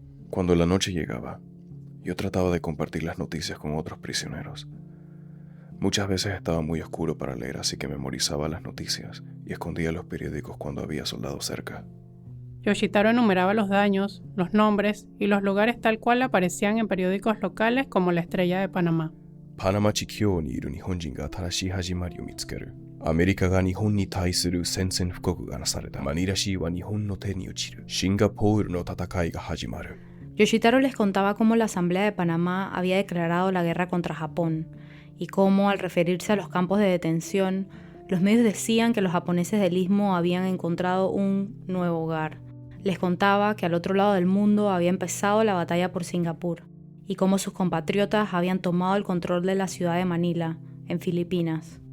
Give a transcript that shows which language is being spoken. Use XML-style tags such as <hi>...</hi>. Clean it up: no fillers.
<es>Cuando la noche llegaba, yo trataba de compartir las noticias con otros prisioneros. Muchas veces estaba muy oscuro para leer, así que memorizaba las noticias y escondía los periódicos cuando había soldados cerca. Yoshitaro enumeraba los daños, los nombres y los lugares tal cual aparecían en periódicos locales como La Estrella de Panamá.</es> <ja>パナマ地境にいる日本人が新しい始まりを見つける。アメリカが日本に対する宣戦布告がなされた。マニラ市は日本の手に落ちる。シンガポールの戦いが始まる。</ja> <es>Yoshitaro les contaba cómo la Asamblea de Panamá había declarado la guerra contra Japón y cómo, al referirse a los campos de detención, los medios decían que los japoneses del Istmo habían encontrado un nuevo hogar. Les contaba que al otro lado del mundo había empezado la batalla por Singapur y cómo sus compatriotas habían tomado el control de la ciudad de Manila, en Filipinas.</es>